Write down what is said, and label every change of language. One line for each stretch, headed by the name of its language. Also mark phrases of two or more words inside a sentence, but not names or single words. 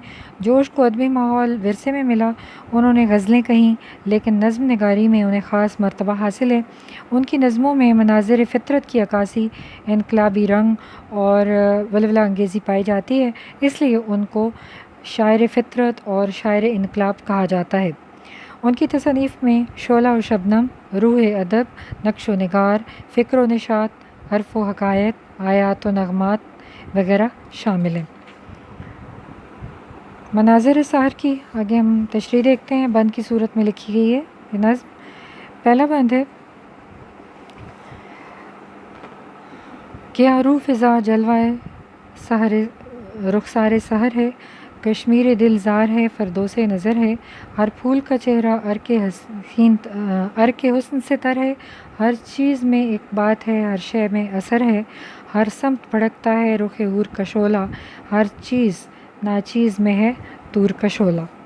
Urdu: جوش کو ادبی ماحول ورثے میں ملا۔ انہوں نے غزلیں کہیں، لیکن نظم نگاری میں انہیں خاص مرتبہ حاصل ہے۔ ان کی نظموں میں مناظر فطرت کی عکاسی، انقلابی رنگ اور ولولہ انگیزی پائی جاتی ہے، اس لیے ان کو شاعر فطرت اور شاعر انقلاب کہا جاتا ہے۔ ان کی تصانیف میں شعلہ و شبنم، روح ادب، نقش و نگار، فکر و نشاط، حرف و حکایت، آیات و نغمات وغیرہ شامل ہیں۔ مناظر سحر کی آگے ہم تشریح دیکھتے ہیں۔ بند کی صورت میں لکھی گئی ہے یہ نظم۔ پہلا بند ہے کہ عروف فضا جلوہ سحر رخسار سحر ہے، کشمیر دل زار ہے، فردوس نظر ہے، ہر پھول کا چہرہ ارک حسن سے تر ہے، ہر چیز میں ایک بات ہے، ہر شے میں اثر ہے، ہر سمت بھڑکتا ہے رخ حور کا شعلہ، ہر چیز ناچیز میں ہے طور کا شعلہ۔